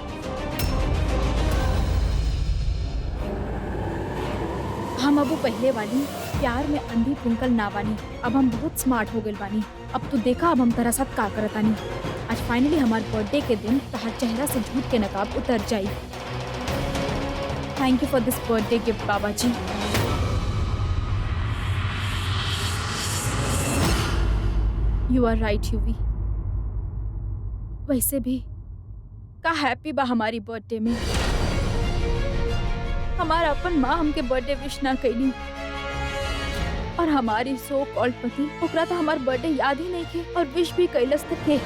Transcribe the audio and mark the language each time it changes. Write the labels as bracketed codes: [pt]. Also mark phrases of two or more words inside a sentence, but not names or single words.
[bho] हम अब वो पहले वाली प्यार में अंधी ट्विंकल ना बानी। अब हम बहुत स्मार्ट हो गए बानी। अब तू देखा अब हम तेरा साथ का करतानी। आज फाइनली हमारे बर्थडे के दिन तहार चेहरा से झूठ के नकाब उतर जाई। [en] Thank you for this birthday gift Baba ji. You are right Yuvi. [bho] वैसे भी का हैप्पी बा हमारी बर्थडे में। हमारा अपन माँ हमके बर्थडे विश ना कैली और हमारी [en] सो कॉल्ड [bho] पति ओकरा तो हमार बर्थडे याद ही नहीं थे और विश भी कैलस तक के।